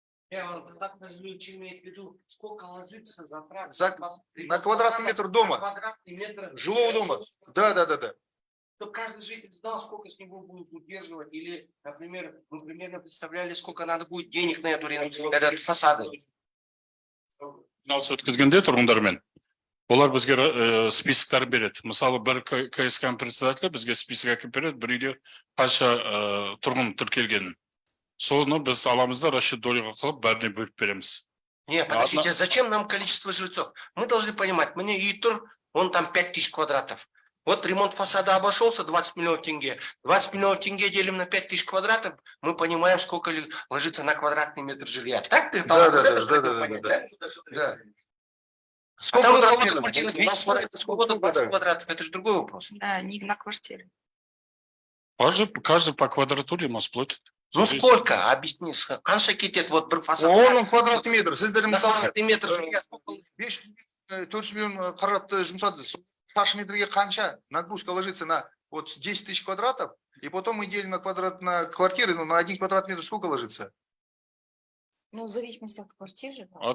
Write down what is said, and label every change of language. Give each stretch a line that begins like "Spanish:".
Russian: Я тогда имеет в виду, сколько ложится затрат на квадратный метр дома, квадратный метр жилого дома, да. Чтобы каждый житель знал, сколько с него будет удерживать, или, например, мы примерно представляли, сколько надо будет денег на этот фасад.
Kazakh: Жиналыс өткізгенде тұрғындармен олар бізге списоктар береді. Мысалы, бір КСК председателі бізге список әкеп береді, бір үйде қанша тұрғын тіркелгенін. Соны біз аламыз да расчет долеға қылып, бәріне бөліп береміз.
Russian: Не, подождите, зачем нам количество жильцов? Мы должны понимать, мне ЮИТУР, он там 5000 квадратов. Вот ремонт фасада обошелся 20 миллионов тенге. 20 миллионов тенге делим на 5000 квадратов, мы понимаем, сколько ложится на квадратный метр жилья. Так ты Да. Сколько сколько 20 квадратов, это же другой вопрос. Да, не на квартире. Каждый по квадратуре нас платит. Ну сколько? Объясни.
Kazakh: Қанша кетеді вот бір фасад?
Russian: Он квадратный метр.
Kazakh: Сіздер мысалы
Russian: Квадратный метр жилья сколько?
Kazakh: 400 миллион қаражатты жұмсады. Шаршы метрге қанша
Russian: нагрузка ложится на вот 10 тысяч квадратов, и потом мы делим на квадрат на квартиры, но на 1 квадратный метр сколько ложится? Ну, в зависимости от квартиры.